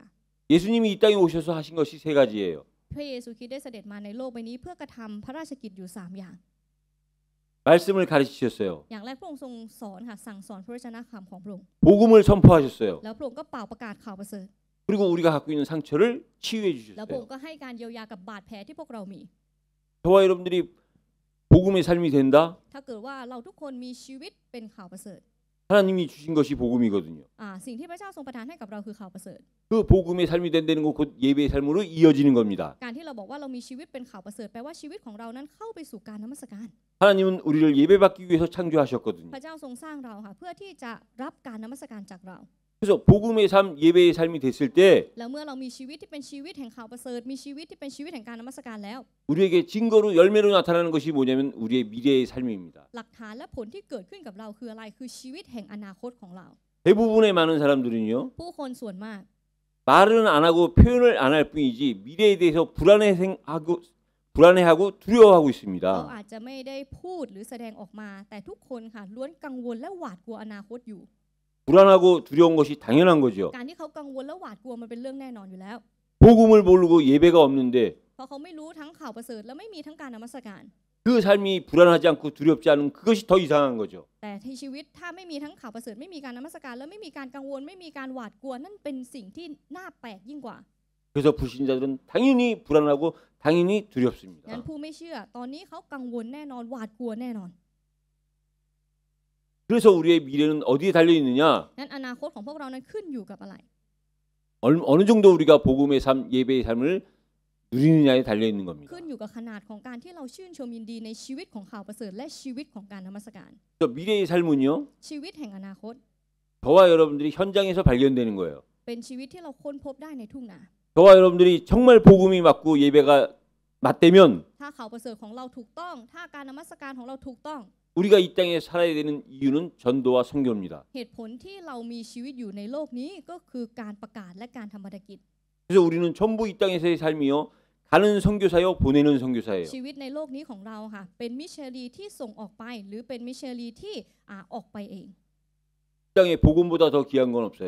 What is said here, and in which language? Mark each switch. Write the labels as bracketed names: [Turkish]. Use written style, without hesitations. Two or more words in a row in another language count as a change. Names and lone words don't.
[Korean] 예수님이 이 땅에 오셔서 하신 것이 세 가지예요. [Thai] พระเยซูคริสต์ได้เสด็จมาในโลกใบนี้เพื่อกระทำพระราชกิจอยู่3อย่าง [Korean] 말씀을 가르치셨어요. [Thai] อย่างแรกพระองค์ทรงสอนค่ะสั่งสอนพระวจนะคำของพระองค์ [Korean] 복음을 선포하셨어요. [Thai] แล้วพระองค์ก็เป่าประกาศข่าวประเสริฐ [Korean] 그리고 우리가 갖고 있는 상처를 치유해 [Thai] แล้วพระอง [Korean] 주셨어요. [Thai] ค์ก็ให้การเยียวยากับบาดแผลที่พวกเรามี [Korean] 저와 여러분들이 복음의 삶이 된다? [Thai] ถ้าเกิดว่าเราทุกคนมีชีวิตเป็นข่าวประเสริฐ [Korean] 하나님이 주신 것이 복음이거든요. [Thai] สิ่งที่พระเจ้าทรงประทานให้กับเราคือข่าวประเสริฐ [Korean] 그 복음의 삶이 된다는 건 곧 예배의 삶으로 이어지는 겁니다. [Thai] การที่เราบอกว่าเรามีชีวิตเป็นข่าวประเสริฐแปลว่าชีวิตของเรานั้นเข้าไปสู่การนมัสการ [Korean] 하나님은 우리를 예배받기 위해서 창조하셨거든요. [Thai] พระเจ้าทรงสร้างเราค่ะเพื่อที่จะรับการนมัสการจากเรา [Korean] 그래서 복음의 삶, 예배의 삶이 됐을 때 [Thai] แล้วเมื่อเรามีชีวิตที่เป็นชีวิตแห่งข่าวประเสริฐมีชีวิตที่เป็นชีวิตแห่งการนมัสการแล้ว [Korean] 우리에게 증거로 열매로 나타나는 것이 뭐냐면 우리의 미래의 삶입니다. [Thai] หลักฐานและผลที่เกิดขึ้นกับเราคืออะไรคือชีวิตแห่งอนาคตของเรา [Korean] 대부분의 많은 사람들은요 [Thai] ผู้คนส่วนมาก [Korean] 말은 안 하고 표현을 안 할 뿐이지 미래에 대해서 불안해하고 두려워하고 [Thai] เรา [Korean] 있습니다. [Thai] อาจจะไม่ได้พูดหรือแสดงออกมา แต่ทุกคนค่ะล้วนกังวลและหวาดกลัวอนาคตอยู่ [Korean] 불안하고 두려운 것이 당연한 거죠. [Thai] การที่เขากังวลและหวาดกลัวมันเป็นเรื่องแน่นอนอยู่แล้ว [Korean] 복음을 모르고 예배가 없는데 [Thai] เพราะเขาไม่รู้ทั้งข่าวประเสริฐและไม่มีทั้งการนมัสการ [Korean] 그 삶이 불안하지 않고 두렵지 않은 그것이 더 이상한 거죠. [Thai] แต่ที่ชีวิตถ้าไม่มีทั้งข่าวประเสริฐไม่มีการนมัสการและไม่มีการกังวลไม่มีการหวาดกลัวนั่นเป็นสิ่งที่น่าแปลกยิ่งกว่า [Korean] 그래서 그래서 불신자들은 당연히 불안하고 당연히 [Thai] งั้น [Korean] 두렵습니다. [Thai] ผู้ไม่เชื่อตอนนี้เขากังวลแน่นอนหวาดกลัวแน่นอน [Korean] 그래서 우리의 미래는 어디에 달려 있느냐? [Thai] งั้นอนาคตของพวกเรานั้นขึ้นอยู่กับอะไร [Korean] 어느 정도 우리가 복음의 삶, 예배의 삶을 누리느냐에 달려 있는 겁니다. [Thai] ขึ้นอยู่กับขนาดของการที่เราชื่นชมยินดีในชีวิตของข่าวประเสริฐและชีวิตของการนมัสการ [Korean] 그래서 미래의 삶은요, [Thai] ชีวิตแห่งอนาคต [Korean] 저와 여러분들이 현장에서 발견되는 거예요. [Thai] เป็นชีวิตที่เราค้นพบได้ในทุ่งนา [Korean] 저와 여러분들이 정말 복음이 맞고 예배가 맞대면 [Thai] ถ้าข่าวประเสริฐของเราถูกต้อง ถ้าการนมัสการของเราถูกต้อง [Korean] 우리가 이 땅에 살아야 되는 이유는 전도와 선교입니다. [Thai] เหตุผลที่เรามีชีวิตอยู่ในโลกนี้ก็คือการประกาศและการทำภารกิจ [Korean] 그래서 우리는 전부 이 땅에서의 삶이요, 가는 선교사요, 보내는 선교사예요. [Thai] ชีวิตในโลกนี้ของเราค่ะเป็นมิชชันนารีที่ส่งออกไปหรือเป็นมิชชันนารีที่ออกไปเอง [Korean] 이 땅에 복음보다 더 귀한 건 없어요.